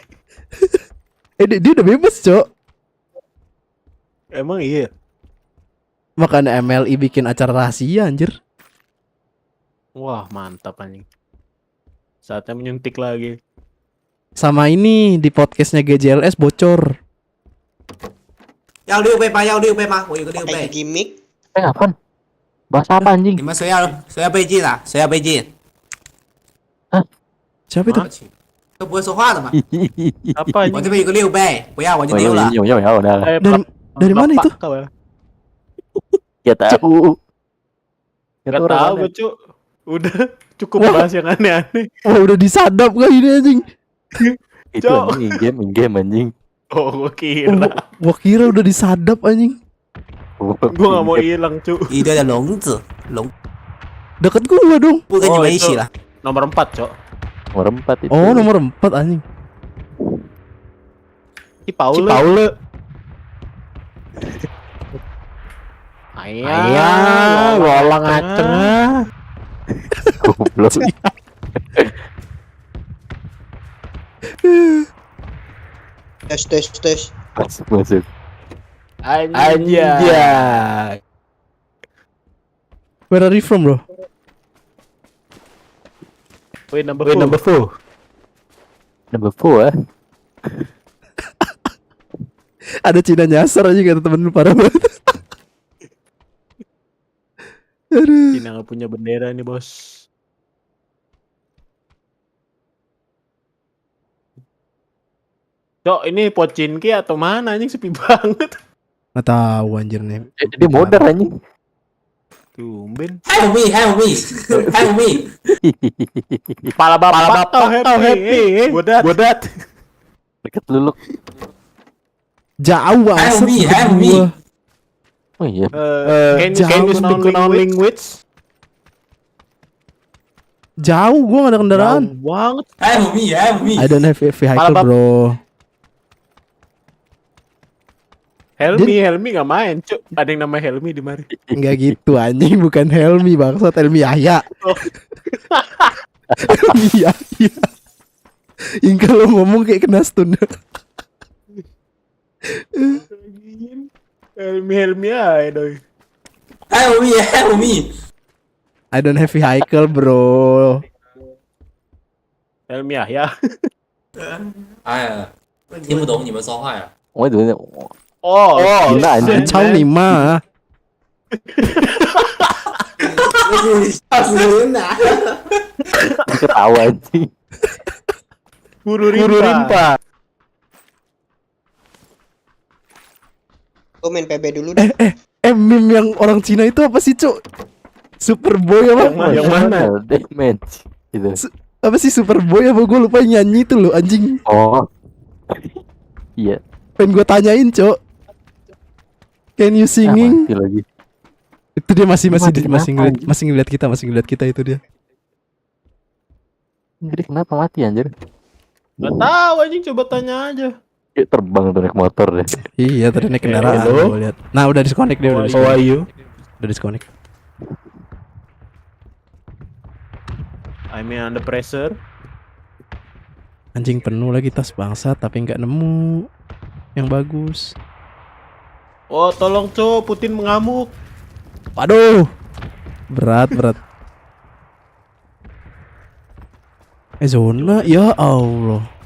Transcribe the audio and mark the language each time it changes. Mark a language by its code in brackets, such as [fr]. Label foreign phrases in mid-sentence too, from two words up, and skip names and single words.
[id] Dia udah bebas, Cok. Emang iya. Makanya MLI bikin acara rahasia anjir. Wah mantap anjing. Saatnya menyuntik lagi. Sama ini di podcastnya GJLS bocor. [zh] 要六倍吗？要六倍吗？我有个六 [id] Pakai [zh] 倍。 [id] gimmick. Apaan? Bahas apa anjing? [zh] 你们谁要倍镜啊？谁要倍镜？ [id] Siapa itu? [zh] 都不会说话的嘛。 [id] Apa [zh] 我 [id] anjing? [zh] 这边有个6倍，不要我就 [id] Oh, [zh] 丢了。 [id] ya udah lah. Dari mana itu? Kau ya? Ya tahu. Gak Itu orang tahu mana? gue cu. Udah cukup Wah. bahas yang aneh-aneh. Wah, udah disadap kah ini anjing? Itu Cok. anjing in-game anjing. Oh gue kira. Gua kira udah disadap anjing. Gue gak mau hilang cu. [zh] 一堆的笼子，笼 [id] Deket gua dong. [zh] 不跟你们一起哦了。 [id] Nomor 4 cok. Nomor 4 itu. Oh, nomor 4 anjing. Ki Paule. Ayah, bolang aceng. Goblok. Tes. Masuk. Anjay. [en] Where are you from, bro? Wait, number 4. Number 4 [id] Ada Cina nyasar aja kata temen lu parah banget. Aduh. Cina gak punya bendera nih bos. Cok, ini Pocinki atau mana anjing sepi banget. Nggak tahu anjir nih. Dia modar anjing. Tumben. [en] Help me, help me, help me。 [id] Kepala bapak kau happy. Bodat. Deket luluk. Jauh asap [en] help me. [id] gua. Oh iya. [en] Can [id] jauh [en] you speak known language? [id] Jauh, gua gak ada kendaraan. Jauh banget. [en] help me, help me。 I don't have a vehicle, [id] Malah, Bab. [en] bro. [id] Helmi gak main, cuk. Ada yang namanya Helmi di mari. Enggak gitu anjing, bukan Helmi bangsat, Helmi Yahya. Oh. Helmi Yahya. Yang kalau ngomong kayak kena stun. Helmi aja doi. [en] help me, help me。 I don't have vehicle, bro. [id] Helmi ya. [zh] 哎呀，听不懂你们说话呀。 [id] Oh itu. Oh, gila, anjing. Kacau nih mah. Bener. Ketawa anjing. Guru Guru rimpa. rimpa. Gue main PB dulu deh. Meme yang orang Cina itu apa sih, Cuk? Superboy apa? Yang mana? Damage. Gitu. Apa sih Superboy apa gue lupa nyanyi itu loh anjing. Oh. Iya. Pengen gue tanyain, Cuk. [en] Can you singing? [id] Mati lagi. Itu dia masih Mati kenapa, anjing? masih ngeliat kita itu dia. Jadi kenapa mati anjir? Gak tahu anjing, coba tanya aja. Dia terbang tuh naik motor deh. Iya, tadi naik kendaraan [en] Hello? [id] gue lihat. Nah, udah disconnect dia, udah [en] How are [id] disconnect. [en] you? [id] Udah disconnect. [en] I'm under pressure. [id] Anjing penuh lagi tas bangsa tapi nggak nemu yang bagus. Oh tolong Cok, Putin mengamuk. Waduh. Berat. Zona, ya Allah.